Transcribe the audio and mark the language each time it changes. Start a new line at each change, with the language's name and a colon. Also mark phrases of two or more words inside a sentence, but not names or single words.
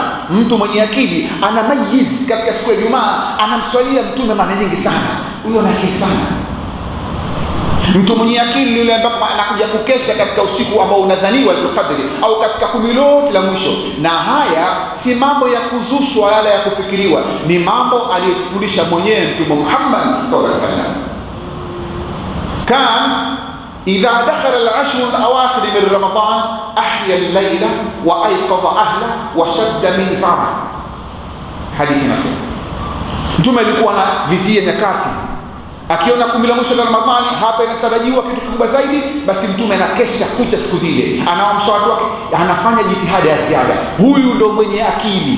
Swahili: Mtu mwenye akili anamayiz katika siku ya Ijumaa, anamswalia Mtume mara nyingi sana. Huyo ana akili sana. Mtu mwenye akili yule ambaye anakuja kukesha katika usiku ambao unadhaniwa al-Qadri au katika 10 lote la mwisho. Na haya si mambo ya kuzushwa wala ya kufikiriwa, ni mambo aliyotufundisha mwenyewe Mtume Muhammad
Arabic: صلى الله عليه وسلم. كان إذا دخل العشر الأواخر من رمضان أحيا الليل وأيقظ أهله وشد مئزره.
Swahili: Hadithi nasema Mtume alikuwa na vizia nyakati, akiona 10 la mwisho la Ramadhani hapa inatarajiwa kitu kikubwa zaidi, basi Mtume anakesha kucha siku zile, anaamsha watu wake, anafanya jitihada ya ziada. Huyu ndo mwenye akili.